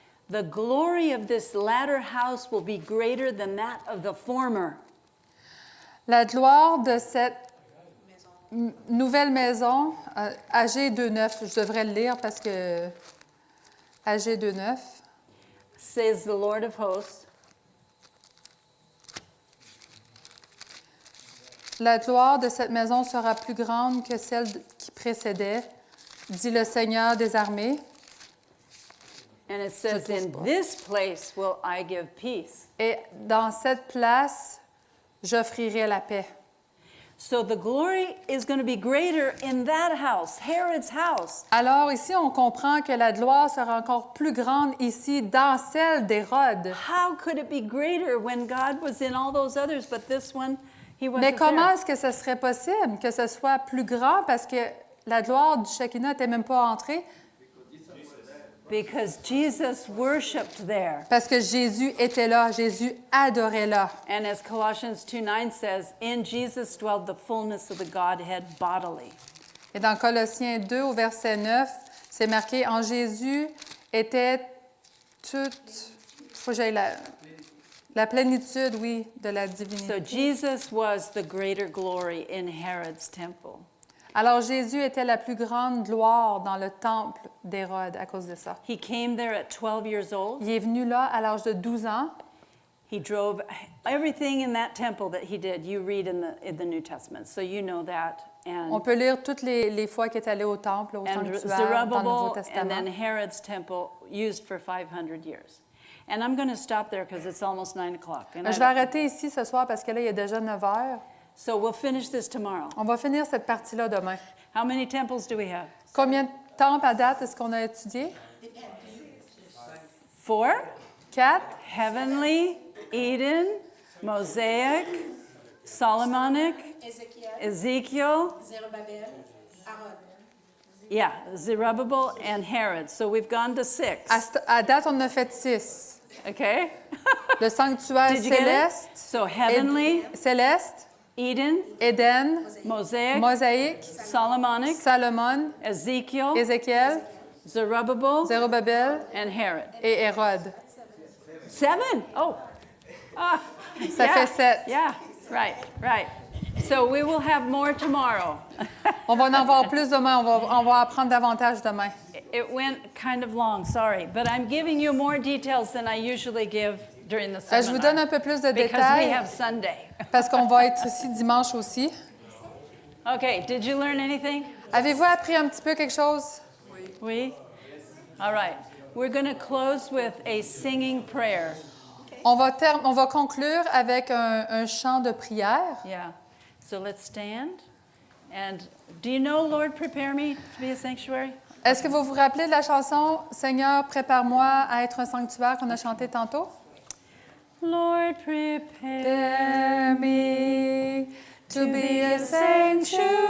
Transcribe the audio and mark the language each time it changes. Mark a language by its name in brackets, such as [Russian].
[English] The glory of this latter house will be greater than that of the former. [French] La gloire de cette nouvelle maison, Agé 2:9, je devrais le lire parce que Agé 2:9. [English] Says the Lord of hosts. [French] La gloire de cette maison sera plus grande que celle qui précédait, dit le Seigneur des armées. [English] And it says, in this place will I give peace. [French] Et dans cette place, j'offrirai la paix. [English] So the glory is going to be greater in that house, Herod's house. [French] Alors ici, on comprend que la gloire sera encore plus grande ici dans celle d'Hérode. [English] How could it be greater when God was in all those others, but this one, he wasn't [French] Mais comment [English] there? [French] est-ce que ce serait possible que ce soit plus grand parce que la gloire du Shekinah n'était même pas entrée? [English] Because Jesus worshipped there. [French] Parce que Jésus était là, Jésus adorait là. [English] And as Colossians 2:9 says, in Jesus dwelled the fullness of the Godhead bodily. [French] Et dans Colossiens 2 au verset 9, c'est marqué « En Jésus était toute... » faut que j'aille la plénitude, oui, de la divinité. [English] So Jesus was the greater glory in Herod's temple. [French] Alors Jésus était la plus grande gloire dans le temple d'Hérode à cause de ça. [English] He came there at 12 years old. [French] Il est venu là à l'âge de 12 ans. [English] He drove everything in that temple that he did. You read in the New Testament, so you know that. [French] On peut lire toutes les fois qu'il est allé au temple, au sanctuaire, dans le Nouveau and Testament. [English] then Herod's temple used for 500 years. And I'm going to stop there because it's almost 9 o'clock. And [French] Je vais arrêter ici ce soir parce que là, il est déjà 9 heures. [English] So we'll finish this tomorrow. [French] On va finir cette partie-là demain. [English] How many temples do we have? [French] Combien de temples à date est-ce qu'on a étudié? [English] 4. [French] 4. [English] Heavenly, Eden, Mosaic, Solomonic, Ezekiel, Zerubbabel, Aaron. yeah, Zerubbabel and Herod. So we've gone to 6. [French] À date, on en a fait 6. [English] Okay? [French] Le sanctuaire [English] Did you get it? [French] céleste, [English] So heavenly, [French] céleste, [English] Eden, [French] Éden, [English] Mosaic, [French] Mosaïque, [English] Solomonic, [French] Salomon, [English] Ezekiel, [French] Ézéchiel, [English] Zerubbabel, [French] Zérubabel [English] and Herod. [French] et Hérode. [English] 7? Oh. Ah, [French] Ça fait 7. [English] Yeah, right. So we will have more tomorrow. [French] On va en avoir plus demain, on va apprendre davantage demain. [English] It went kind of long, sorry, but I'm giving you more details than I usually give during the seminar. [French] Je vous donne un peu plus de [English] Because we [French] détails [English] have Sunday. [French] parce qu'on va être ici dimanche aussi. [English] Okay, did you learn anything? [French] Avez-vous appris un petit peu quelque chose? [English] Oui? All right. We're going to close with a singing prayer. [French] On va conclure avec un chant de prière. [English] Yeah. So let's stand. And do you know, Lord, prepare me to be a sanctuary? [French] Est-ce que vous vous rappelez de la chanson « Seigneur, prépare-moi à être un sanctuaire » qu'on a chanté tantôt? [English] Lord, prepare me to be a sanctuary,